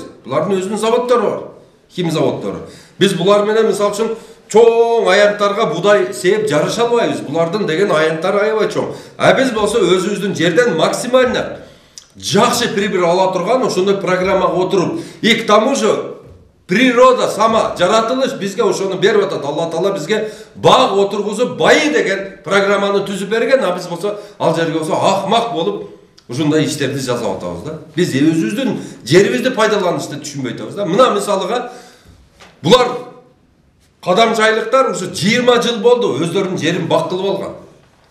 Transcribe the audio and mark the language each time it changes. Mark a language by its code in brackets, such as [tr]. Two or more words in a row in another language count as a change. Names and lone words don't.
[ky] Булардын өзүнүн заводдору бар, хим заводдору. Биз булар менен мисалы үчүн чоң аянттарга будай сээп жарыша албайбыз. Булардын деген аянттары аябай чоң. Биз болсо өзүбүздүн жерден максимально жакшы прибыль ала турган ошондой программага отуруп, [ru] и к тому же природа сама, [ky] жаратылыш бизге ошону берип атат. Алла Таала бизге баг отургузуп, байы деген программаны түзүп берген, биз болсо ал жерге болсо акмак болуп ушундай иштерди жасап атабыз да. Биз өзүбүздүн жерибизди пайдаланышты түшүнбөй атабыз да. Мына мисалыга булар кадамчайлыктар ушу 20 жыл болду өздөрүнүн жерин бак кылып алган.